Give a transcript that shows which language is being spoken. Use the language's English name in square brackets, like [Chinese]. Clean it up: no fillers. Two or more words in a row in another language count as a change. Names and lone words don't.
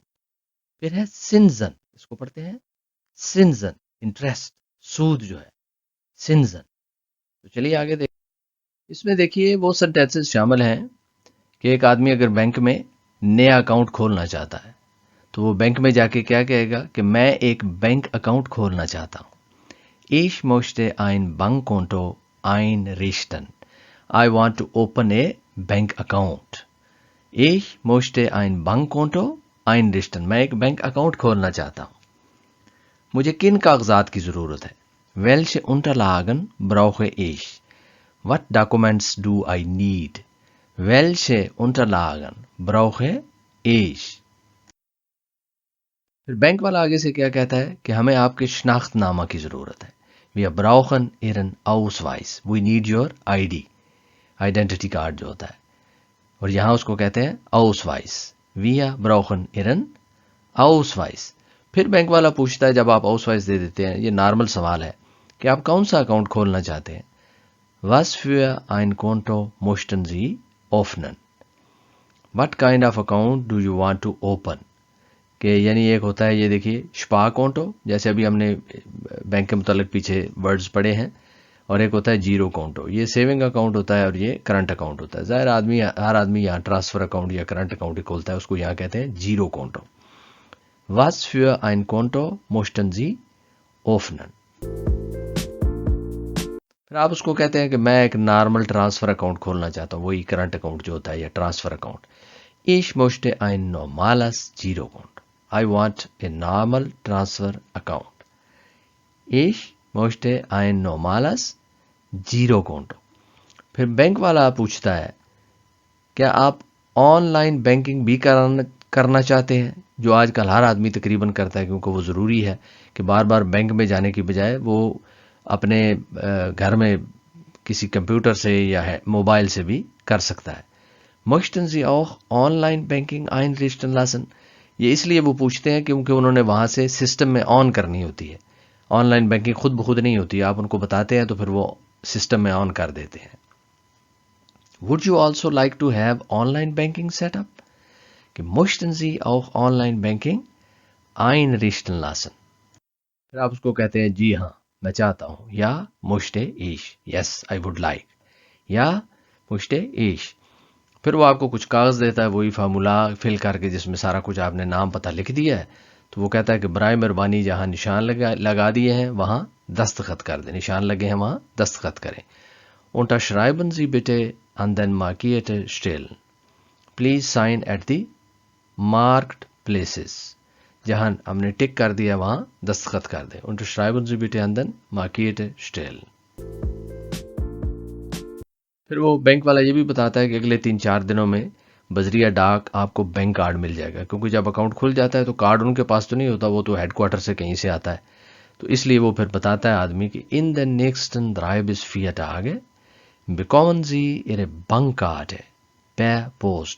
[Urdu] پھر ہے سنزن، اس کو پڑھتے ہیں سنزن، انٹرسٹ، سود جو ہے، سنزن. تو چلیے آگے دیکھ، اس میں دیکھیے وہ سینٹینسز شامل ہیں کہ ایک آدمی اگر بینک میں نیا اکاؤنٹ کھولنا چاہتا ہے تو وہ بینک میں جا کے کیا کہے گا کہ میں ایک [English] bank account [Urdu] کھولنا چاہتا ہوں. [German] Ich möchte ein Bankkonto einrichten. [English] I want to open a bank account. [German] Ich möchte ein Bankkonto einrichten. [Urdu] میں ایک [English] bank account [Urdu] کھولنا چاہتا ہوں. مجھے کن کاغذات کی ضرورت ہے؟ [German] Welche Unterlagen brauche ich? [English] What documents do I need? [German] Welche Unterlagen brauche ich? [Urdu] پھر بینک والا آگے سے کیا کہتا ہے کہ ہمیں آپ کے شناخت نامہ کی ضرورت ہے. [German] Wir brauchen Ihren Ausweis. [English] We need your ID. identity card [Urdu] جو ہوتا ہے. اور یہاں اس کو کہتے ہیں Ausweis. [German] Wir brauchen Ihren Ausweis. [Urdu] پھر بینک والا پوچھتا ہے جب آپ Ausweis دے دیتے ہیں، یہ نارمل سوال ہے کہ آپ کون سا اکاؤنٹ کھولنا چاہتے ہیں. [German] Was für ein Konto möchten Sie öffnen? [English] What kind of account do you want to open? [Urdu] کہ یعنی ایک ہوتا ہے، یہ دیکھیے، شپا اکاؤنٹ ہو، جیسے ابھی ہم نے بینک کے متعلق پیچھے ورڈز پڑھے ہیں، اور ایک ہوتا ہے جیرو اکاؤنٹ ہو، یہ [English] saving account [Urdu] ہوتا ہے، اور یہ [English] current account [Urdu] ہوتا ہے. ظاہر ہر آدمی یہاں [English] transfer account [Urdu] یا [English] current account [Urdu] ہی کھولتا ہے، اس کو یہاں کہتے ہیں جیرو اکاؤنٹ ہو. [German] Was für ein Konto möchten Sie öffnen? [Urdu] پھر آپ اس کو کہتے ہیں کہ میں ایک [English] normal transfer account [Urdu] کھولنا چاہتا ہوں، وہی [English] current account [Urdu] جو ہوتا ہے یا [English] transfer account. [German] Ich möchte ein normales Girokonto. [English] I want a normal transfer account. [German] Ich möchte ein normales Girokonto. [Urdu] پھر بینک والا پوچھتا ہے کیا آپ [English] online banking [Urdu] بھی کرنا چاہتے ہیں، جو آج کل ہر آدمی تقریباً کرتا ہے، کیونکہ وہ ضروری ہے کہ بار بار بینک میں جانے کی بجائے وہ اپنے گھر میں کسی کمپیوٹر سے یا موبائل سے بھی کر سکتا ہے. [German] Möchten Sie auch Online-Banking einrichten lassen? [Urdu] یہ اس لیے وہ پوچھتے ہیں کیونکہ انہوں نے وہاں سے سسٹم میں آن کرنی ہوتی ہے. [English] online banking [Urdu] خود بخود نہیں ہوتی، آپ ان کو بتاتے ہیں تو پھر وہ سسٹم میں آن کر دیتے ہیں. [English] Would you also like to have Online-Banking set up? [German] کہ Möchten Sie auch Online-Banking einrichten lassen. [Urdu] پھر آپ اس کو کہتے ہیں جی ہاں میں چاہتا ہوں، یا [German] möchte ich, [English] yes I would like, [German] یا möchte ich. [Urdu] پھر وہ آپ کو کچھ کاغذ دیتا ہے، وہی فارمولا فل کر کے جس میں سارا کچھ آپ نے نام پتہ لکھ دیا ہے. تو وہ کہتا ہے کہ برائے مہربانی جہاں نشان لگا دیے ہیں وہاں دستخط کر دیں، نشان لگے ہیں وہاں دستخط کریں. [German] Unterschreiben Sie bitte an den markierte Stellen. [English] Please sign at the marked places. [Urdu] جہاں ہم نے ٹک کر دیا وہاں دستخط کر دیں. [German] Unterschreiben Sie bitte an den markierte Stellen. [Urdu] پھر وہ بینک والا یہ بھی بتاتا ہے کہ اگلے 3-4 دنوں میں بذریعہ ڈاک آپ کو [English] bank card [Urdu] مل جائے گا، کیونکہ جب اکاؤنٹ کھل جاتا ہے تو کارڈ ان کے پاس تو نہیں ہوتا، وہ تو [English] head quarter [Urdu] سے کہیں سے آتا ہے. تو اس لیے وہ پھر بتاتا ہے آدمی کہ [German] in den nächsten 3 bis 4 Tage bekommen Sie Ihre Bankkarte per Post.